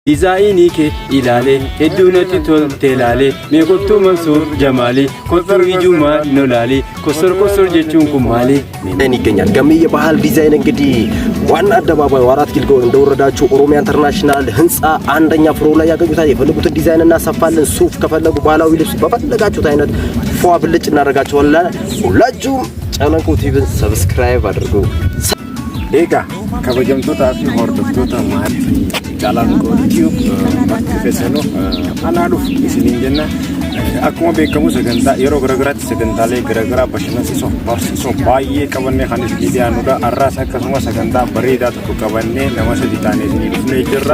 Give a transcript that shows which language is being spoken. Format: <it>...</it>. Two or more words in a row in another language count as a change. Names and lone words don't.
<om>Dizaayinii kee ilaalee hedduu natti tolte ilaalee meeqottuu Mansuur Jamaalee kosor ijumaa nolaalee kosor jechuun kun maalee</om> <am>ይገኛል ገምዬ ባህል ዲዛይን እንግዲህ ዋና አደባባይ አራት ኪሎ እንደወረዳችሁ ኦሮሚያ ኢንተርናሽናል ህንጻ አንደኛ ፍሎር ላይ ያገኙታል። የፈለጉት ዲዛይን እናሰፋለን። ሱፍ ከፈለጉ ባህላዊ ልብስ በፈለጋችሁት አይነት ፏ ብልጭ እናደርጋችኋለን። ሁላችሁም ጨለንቆ ቲቪን ሰብስክራይብ አድርጉ።</am> <om>ኤጋ kabajamtoota fi hordoftoota maatii Calanqoo Tube bakka feesano anaaduuf isiniin jenna akkuma beekamu sagantaa yeroo garagaraatti sagantaalee garagaraa bashannansiisoo barsiisoo baay'ee qabannee kan isin dhiyaannudha. Har'aas akkasuma sagantaa bareedaa tokko qabannee nama sadii taanee isinii dhufnee jirra.</om>